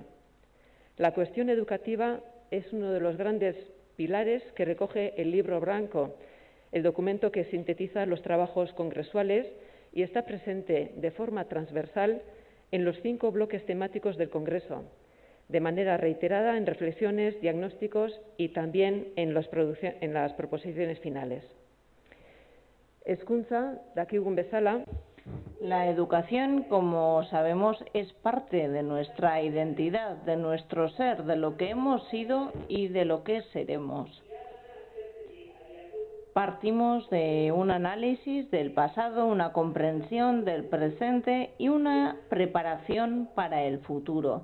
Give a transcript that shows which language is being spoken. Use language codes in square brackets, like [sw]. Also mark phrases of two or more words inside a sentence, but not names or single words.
[es] La cuestión educativa es uno de los grandes pilares que recoge el Libro Blanco, el documento que sintetiza los trabajos congresuales, y está presente de forma transversal en los 5 bloques temáticos del Congreso, de manera reiterada en reflexiones, diagnósticos y también en las proposiciones finales. [eu] Hezkuntza, dakigun bezala, [es] la educación, como sabemos, es parte de nuestra identidad, de nuestro ser, de lo que hemos sido y de lo que seremos. Partimos de un análisis del pasado, una comprensión del presente y una preparación para el futuro.